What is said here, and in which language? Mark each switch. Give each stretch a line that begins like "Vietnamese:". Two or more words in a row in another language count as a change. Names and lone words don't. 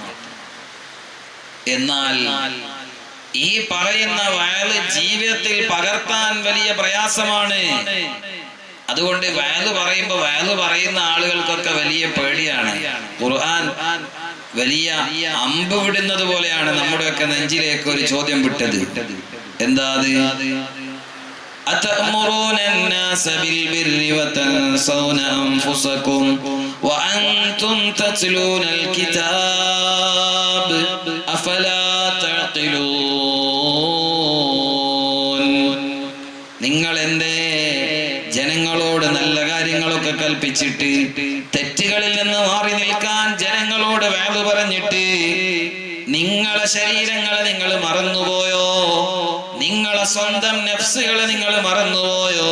Malayalam: എന്നാൽ ഈ പറയുന്ന വയത് ജീവിതത്തിൽ പകർത്താൻ വലിയ പ്രയാസമാണ്. അതുകൊണ്ട് വയത് പറയുമ്പോ വയത് പറയുന്ന ആളുകൾക്കൊക്കെ വലിയ പേടിയാണ്. ഖുർആൻ വലിയ അമ്പ് വിടുന്നത് പോലെയാണ് നമ്മുടെയൊക്കെ നെഞ്ചിലേക്ക് ഒരു ചോദ്യം വിട്ടത്. എന്താ അത്?
Arabic: أتأمرون الناس بالبر وتنسون أنفسكم وأنتم تتلون الكتاب أفلا تعقلون.
Malayalam: നിങ്ങൾ എന്തേ ജനങ്ങളോട് നല്ല കാര്യങ്ങളൊക്കെ കൽപ്പിച്ചിട്ട് തെറ്റുകളിൽ നിന്ന് മാറി നിൽക്കാൻ ജനങ്ങളോട് വഅദ് പറഞ്ഞിട്ട് നിങ്ങളെ ശരീരങ്ങളെ നിങ്ങൾ മറന്നുപോയോ? നിങ്ങളെ സ്വന്തം നഫ്സുകളെ നിങ്ങൾ മറന്നുപോയോ?